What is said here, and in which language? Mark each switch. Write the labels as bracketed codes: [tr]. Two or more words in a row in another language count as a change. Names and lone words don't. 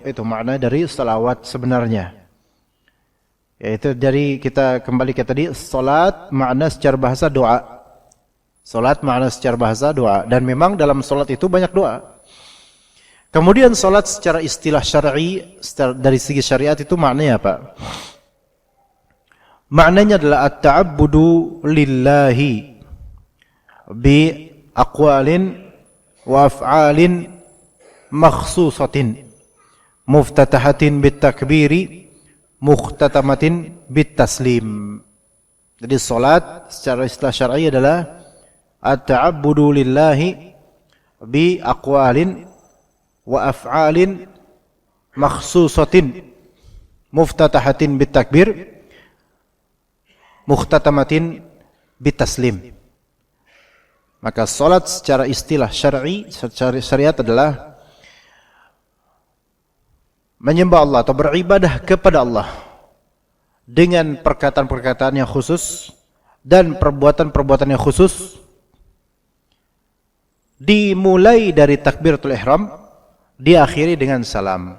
[id] Itu makna dari selawat sebenarnya. Yaitu dari, kita kembali ke tadi, salat makna secara bahasa doa. Salat makna secara bahasa doa, dan memang dalam salat itu banyak doa. Kemudian salat secara istilah syar'i, dari segi syariat itu maknanya apa? [ar] Maknanya adalah التعبد لله بأقوال وأفعال مخصوصة مفتتحة بالتكبير مختتمة بالتسليم. [id] Jadi salat secara istilah syar'i adalah [ar] التعبد لله بأقوال وأفعال مخصوصة مفتتحة بالتكبير مختتمة بالتسليم. [id] Maka salat secara istilah syar'i, secara syariat adalah menyembah Allah atau beribadah kepada Allah dengan perkataan-perkataan yang khusus dan perbuatan-perbuatan yang khusus, dimulai dari [ar] تكبيرة الإحرام, [id] diakhiri dengan salam.